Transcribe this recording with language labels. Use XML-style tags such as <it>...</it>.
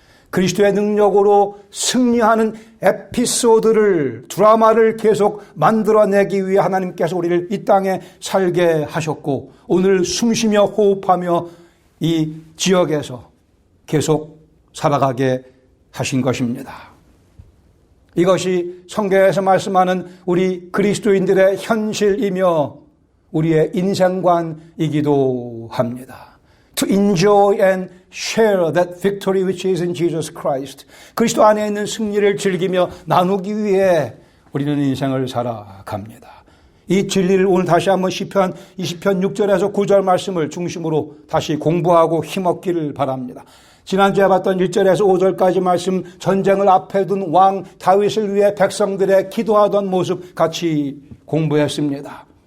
<ko>그리스도의 능력으로 승리하는 에피소드를 드라마를 계속 만들어내기 위해 하나님께서 우리를 이 땅에 살게 하셨고 오늘 숨쉬며 호흡하며 이 지역에서 계속 살아가게 하신 것입니다. 이것이 성경에서 말씀하는 우리 그리스도인들의 현실이며 우리의 인생관이기도 합니다.</ko> <en>To enjoy and share that victory which is in Jesus Christ.</en> <ko>그리스도 안에 있는 승리를 즐기며 나누기 위해 우리는 인생을 살아갑니다. 이 진리를 오늘 다시 한번 시편 20편 6절에서 9절 말씀을 중심으로 다시 공부하고 힘없기를 바랍니다. 지난주에 봤던 1절에서 5절까지 말씀, 전쟁을 앞에 둔 왕 다윗을 위해 백성들의 기도하던 모습 같이 공부했습니다.</ko>